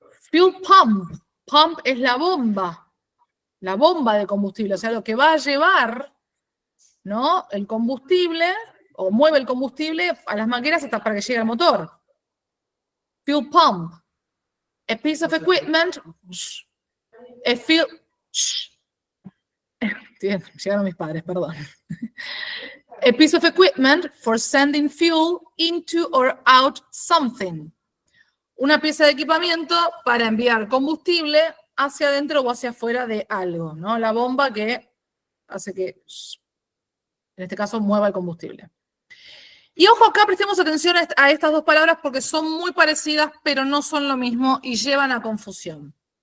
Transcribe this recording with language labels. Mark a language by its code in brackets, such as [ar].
[es] Fuel pump. Pump es la bomba de combustible, o sea, lo que va a llevar, ¿no?, el combustible, o mueve el combustible a las mangueras hasta para que llegue al motor. Fuel pump. [en] A piece of equipment. A fuel. [es] Llegaron mis padres, perdón. [en] A piece of equipment for sending fuel into or out something. [es] Una pieza de equipamiento para enviar combustible hacia adentro o hacia afuera de algo, ¿no? La bomba que hace que, en este caso, mueva el combustible. Y ojo acá, prestemos atención a estas dos palabras porque son muy parecidas, pero no son lo mismo y llevan a confusión.